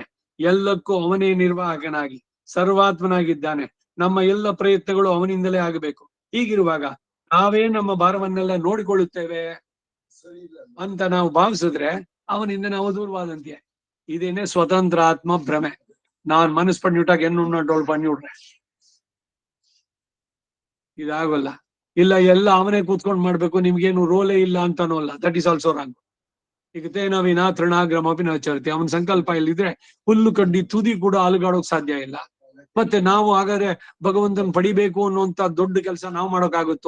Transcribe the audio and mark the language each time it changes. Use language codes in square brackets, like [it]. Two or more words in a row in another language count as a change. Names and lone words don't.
[kn] ಎಲ್ಲಕ್ಕೂ ಅವನೇ ನಿರ್ವಾಹಕನಾಗಿ ಸರ್ವಾತ್ಮನಾಗಿದ್ದಾನೆ. ನಮ್ಮ ಎಲ್ಲ ಪ್ರಯತ್ನಗಳು ಅವನಿಂದಲೇ ಆಗಬೇಕು. ಹೀಗಿರುವಾಗ ನಾವೇ ನಮ್ಮ ಭಾರವನ್ನೆಲ್ಲ ನೋಡಿಕೊಳ್ಳುತ್ತೇವೆ ಅಂತ ನಾವು ಭಾವಿಸಿದ್ರೆ ಅವನಿಂದ ನಾವು ದೂರವಾದಂತೆ. ಇದೇನೆ ಸ್ವತಂತ್ರ ಆತ್ಮ ಭ್ರಮೆ. [ta] நான் மனசு பண்ணிவிட்டாக்க என்ன டோல் பண்ணி விடுறேன், இதாகல. [kn] ಇಲ್ಲ ಎಲ್ಲ ಅವನೇ ಕೂತ್ಕೊಂಡು ಮಾಡ್ಬೇಕು, ನಿಮ್ಗೇನು ರೋಲೇ ಇಲ್ಲ ಅಂತಾನೂ ಅಲ್ಲ. [en] That is also wrong. [kn] ಈಗ [sa] ತೇನವಿನ ತೃಣಾಗ್ರಮಪಿ ನಚರತಿ, [kn] ಅವನ ಸಂಕಲ್ಪ ಇಲ್ಲಿದ್ರೆ ಹುಲ್ಲು ಕಡ್ಡಿ ತುದಿ ಕೂಡ ಅಲುಗಾಡೋಕ್ ಸಾಧ್ಯ ಇಲ್ಲ. ಮತ್ತೆ ನಾವು ಹಾಗಾದ್ರೆ ಭಗವಂತನ ಪಡಿಬೇಕು ಅನ್ನುವಂತ ದೊಡ್ಡ ಕೆಲಸ ನಾವು ಮಾಡೋಕ್ಕಾಗುತ್ತೋ?